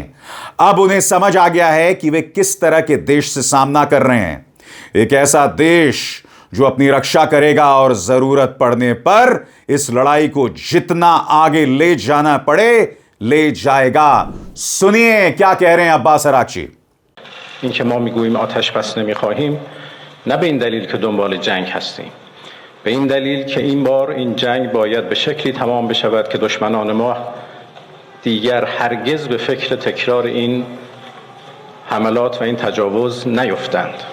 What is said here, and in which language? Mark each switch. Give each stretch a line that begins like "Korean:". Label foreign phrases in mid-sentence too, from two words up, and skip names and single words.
Hindi: अब उन्हें समझ आ गया है कि वे किस तरह के देश से सामना कर रहे हैं। एक ऐसा देश जो अपनी रक्षा करेगा और जरूरत पड़ने पर इस लड़ाई को जितना आगे ले जाना पड़े ले जाएगा। सुनिए क्या कह रहे हैं अब्बास अराक्ची।
Persian: اینکه ما میگوییم آتش بس نمیخواهیم نه به این دلیل که دنبال جنگ هستیم، به این دلیل که این بار این جنگ باید به شکلی تمام بشود که دشمنان ما دیگر هرگز به فکر تکرار این حملات و این تجاوز نیفتند.